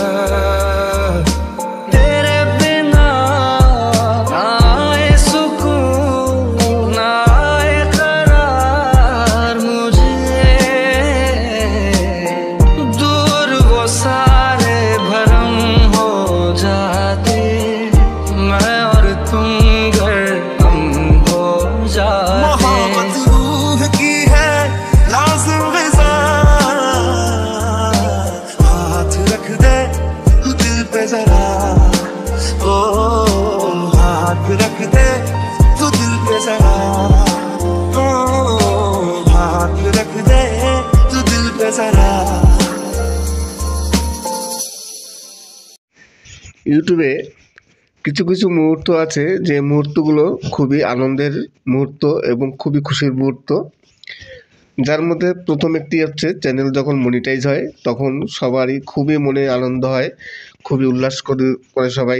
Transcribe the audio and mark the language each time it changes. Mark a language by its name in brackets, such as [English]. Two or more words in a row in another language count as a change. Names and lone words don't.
[Hindi] तेरे बिना ना आए सुकून ना आए करार मुझे, दूर वो सारे भरम हो जाते, मैं और तुम घर हम हो जाते। मोहब्बत रूह की है लाज़िम ग़िज़ा, हाथ रख दे तू दिल पे जरा, ओ हाथ रख दे तू दिल पे जरा, ओ हाथ रख दे तू दिल पे जरा। [Bangla] ইউটিউবে কিছু কিছু মুহূর্ত আছে যে মুহূর্তগুলো খুবই আনন্দের মুহূর্ত এবং খুবই খুশির মুহূর্ত, যার মধ্যে প্রথম একটি হচ্ছে চ্যানেল যখন মনিটাইজ হয় তখন সবারই খুবই মনে আনন্দ হয়, খুবই উল্লাস করে সবাই।